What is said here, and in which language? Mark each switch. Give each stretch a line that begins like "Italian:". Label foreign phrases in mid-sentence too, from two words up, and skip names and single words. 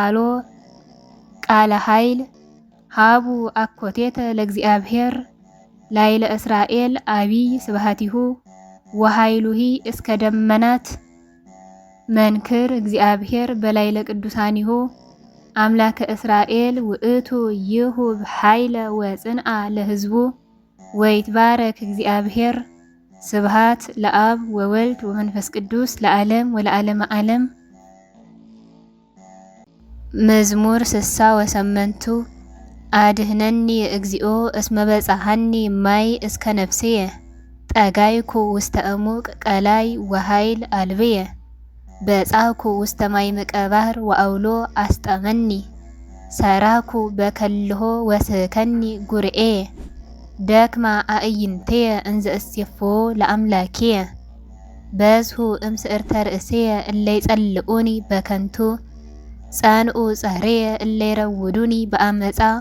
Geez: ቃለ ኃይል ሃቡ አኮቴተ ለእግዚአብሔር ላይለ እስራኤል አቢይ ስብሃቲሁ ወኃይሉሂ እስከ ደመናት መንክር እግዚአብሔር በላይለ ቅዱሳኒሁ አምላከ እስራኤል ውእቱ ይሁብ ኃይለ ወጽንአ ለህዝቡ ወይትባረክ እግዚአብሔር ስብሃት ለአብ ወወልድ ወመንፈስ ቅዱስ ለዓለም ወለዓለመ ዓለም። መዝሙር 68 አድህነኒ እግዚኦ እስመ በጽሐኒ ማይ እስከ ነፍስየ ጠጋይኩ ውስተ እሙቅ ቀላይ ወኃይል አልብየ በጻኩ ውስተ ማይምቀ ባሕር ወአውሎ አስጠመኒ ሰራኩ በከልሆ ወስከኒ ጉርኤ ደክማ አእይንትየ እንዘ እስየፎ ለአምላክየ በዝሁ እምስዕርተ ርእስየ እለ ይጸልኡኒ በከንቱ ጸንኡ ጸሬየ እለ ይረውዱኒ በአመፃ